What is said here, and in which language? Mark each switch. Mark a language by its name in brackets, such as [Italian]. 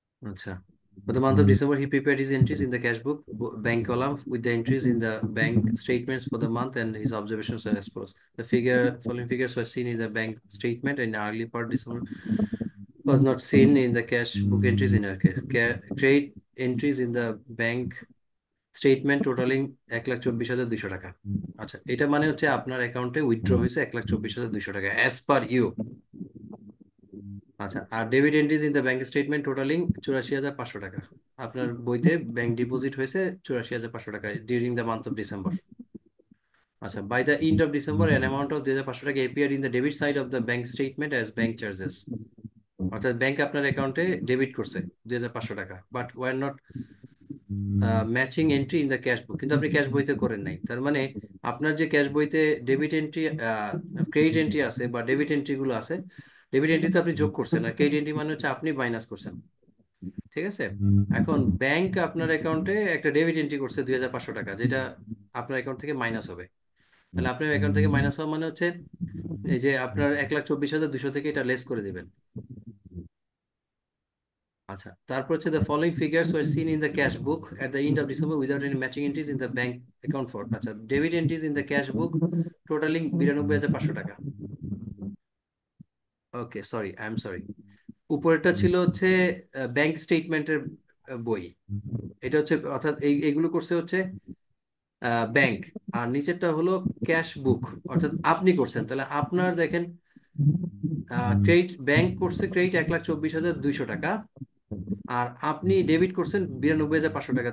[English] আচ্ছা, for the month of December, he prepared his entries in the cash book bank column with the entries in the bank statements for the month and his observations are as follows. The following figures were seen in the bank statement in early part December, was not seen in the cash book entries in our case. Create entries in the bank statement totalling 1,24,200 টাকা। [Bangla] আচ্ছা, এটা মানে হচ্ছে আপনার অ্যাকাউন্টে withdraw হয়েছে 1,24,200 টাকা [English] As per you. আচ্ছা, আর debit entries in the bank statement totalling 84,500 টাকা। [Bangla] আপনার বইতে ব্যাংক ডিপোজিট হয়েছে 84,500 টাকা [English] During the month of December. আচ্ছা, by the end of December an amount of 2,500 টাকা appear in the debit side of the bank statement as bank charges. [Bangla] অর্থাৎ bank আপনার অ্যাকাউন্টে ডেবিট করছে 2,500 টাকা, [English] but were not matching entry in the cash book, [Bangla] কিন্তু আপনি cash বইতে করেন নাই। তার মানে আপনার যে ক্যাশ বইতে ডেবিট এন্ট্রি ক্রেডিট এন্ট্রি আছে বা ডেবিট এন্ট্রি গুলো আছে, ডেবিট এন্ট্রি তো আপনি যোগ করছেন, আর ক্রেডিট এন্ট্রি মানে হচ্ছে আপনি মাইনাস করছেন। ঠিক আছে, এখন ব্যাংক আপনার অ্যাকাউন্টে একটা ডেবিট এন্ট্রি করছে 2,500 টাকা, যেটা আপনার অ্যাকাউন্ট থেকে মাইনাস হবে। তাহলে আপনার অ্যাকাউন্ট থেকে মাইনাস হওয়া মানে হচ্ছে এই যে আপনার 1,24,200 থেকে এটা লেস করে দিবেন। আচ্ছা, তারপর হচ্ছে [English] the following figures were seen in the cash book at the end of December without any matching entries in the bank account for. আচ্ছা, debit entries in the cash book totaling 92,500 টাকা। [Bangla] ওকে, sorry, [English] I am sorry. [Bangla] উপরেরটা ছিল হচ্ছে bank স্টেটমেন্টের বই। এটা হচ্ছে অর্থাৎ এইগুলো করছে হচ্ছে ব্যাংক। আর নিচেরটা হলো ক্যাশ বুক, অর্থাৎ আপনি করছেন। তাহলে আপনার দেখেন ক্রেডিট, ব্যাংক করছে ক্রেডিট 1,24,200 টাকা, আর আপনি ডেবিট করছেন 92,500 টাকা।